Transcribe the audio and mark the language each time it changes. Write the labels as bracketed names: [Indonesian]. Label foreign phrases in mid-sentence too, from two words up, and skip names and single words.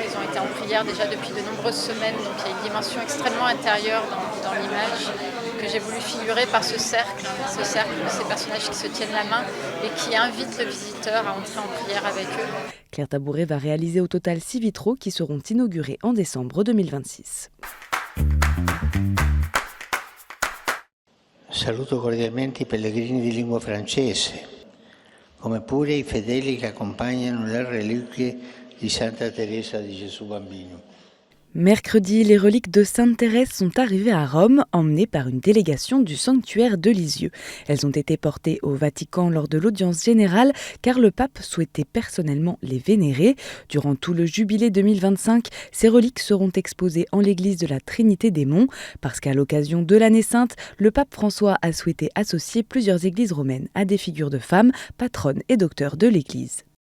[French] Ils ont été en prière déjà depuis de nombreuses semaines, donc il y a une dimension extrêmement intérieure dans l'image que j'ai voulu figurer par ce cercle de ces personnages qui se tiennent la main et qui invitent le visiteur à entrer en prière avec eux. Claire Tabouret va réaliser au total 6 vitraux qui seront inaugurés en décembre 2026. [Italian] Saluto cordialmente i pellegrini di lingua francese, come pure i fedeli che accompagnano le reliquie di Santa Teresa di Gesù Bambino. [French] Mercredi, les reliques de Sainte Thérèse sont arrivées à Rome, emmenées par une délégation du sanctuaire de Lisieux. Elles ont été portées au Vatican lors de l'audience générale, car le pape souhaitait personnellement les vénérer. Durant tout le jubilé 2025, ces reliques seront exposées en l'église de la Trinité des Monts, parce qu'à l'occasion de l'année sainte, le pape François a souhaité associer plusieurs églises romaines à des figures de femmes, patronnes et docteurs de l'église.